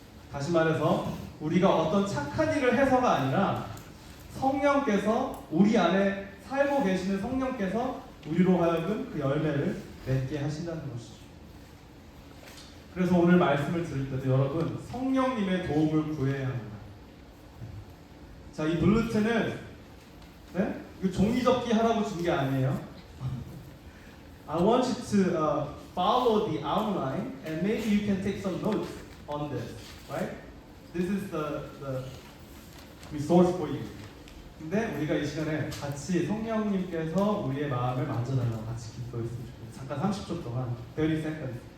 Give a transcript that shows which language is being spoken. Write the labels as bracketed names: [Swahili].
[Korean] 다시 말해서 우리가 어떤 착한 일을 해서가 아니라 성령께서, 우리 안에 살고 계시는 성령께서 우리로 하여금 그 열매를 맺게 하신다는 것이죠. 그래서 오늘 말씀을 들을 때도 여러분, 성령님의 도움을 구해야 합니다. 자, 이 블루텐은 이거 종이접기 하라고 준 게 아니에요. [English] I want you to follow the outline and maybe you can take some notes on this, right? This is the resource for you. [Korean] 근데 우리가 이 시간에 같이 성령님께서 우리의 마음을 만져달라고 같이 기도했으면 좋겠어요. 잠깐 30초 동안, [English] 30 seconds.